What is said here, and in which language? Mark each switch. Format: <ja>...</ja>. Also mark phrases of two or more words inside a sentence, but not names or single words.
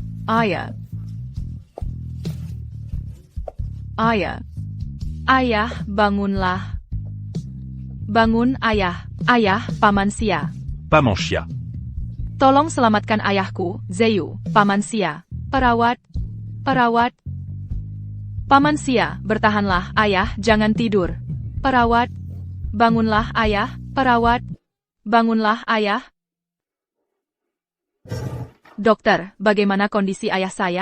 <id>Ayah. Ayah. Ayah, bangunlah. Bangun, ayah. Ayah, Paman Xia. Pas mon chien. Tolong selamatkan ayahku, Zeyu, Paman Xia. Perawat. Perawat. Paman Xia, bertahanlah, ayah, jangan tidur. Perawat. Bangunlah, ayah. Perawat. Bangunlah, ayah. Dokter, bagaimana kondisi ayah saya?</id>